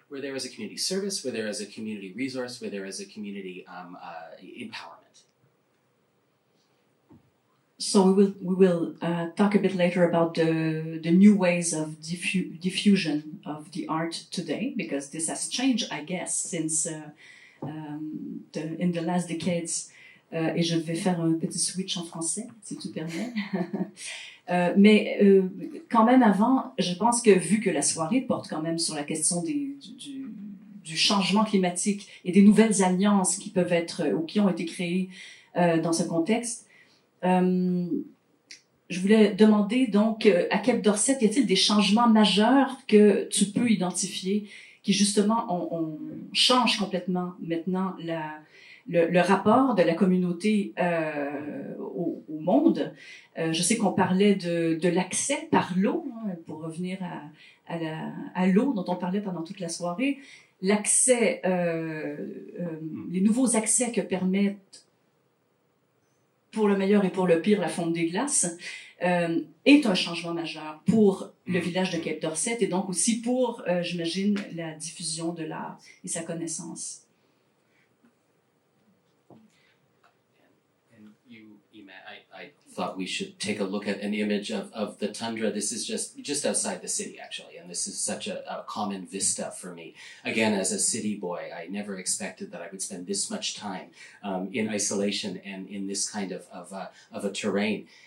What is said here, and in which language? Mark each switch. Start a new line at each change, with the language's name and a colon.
English: We're there as a community service, we're there as a community resource, we're there as a community empowerment. So we will talk a bit later about the new ways of diffusion of the art today, because this has changed, I guess, since in the last decades.
French: Et je vais faire un petit switch en français, si tu permets. Mais quand même avant, je pense que vu que la soirée porte quand même sur la question du changement climatique et des nouvelles alliances qui peuvent être ou qui ont été créées dans ce contexte, je voulais demander donc à Cape Dorset, y a-t-il des changements majeurs que tu peux identifier qui justement on change complètement maintenant le rapport de la communauté au monde. Je sais qu'on parlait de l'accès par l'eau, pour revenir à l'eau dont on parlait pendant toute la soirée. L'accès, les nouveaux accès que permettent, pour le meilleur et pour le pire, la fonte des glaces, est un changement majeur pour le village de Cape Dorset et donc aussi pour, j'imagine, la diffusion de l'art et sa connaissance.
English: I thought we should take a look at an image of the tundra. This is just outside the city, actually, and this is such a common vista for me. Again, as a city boy, I never expected that I would spend this much time in isolation and in this kind of a terrain.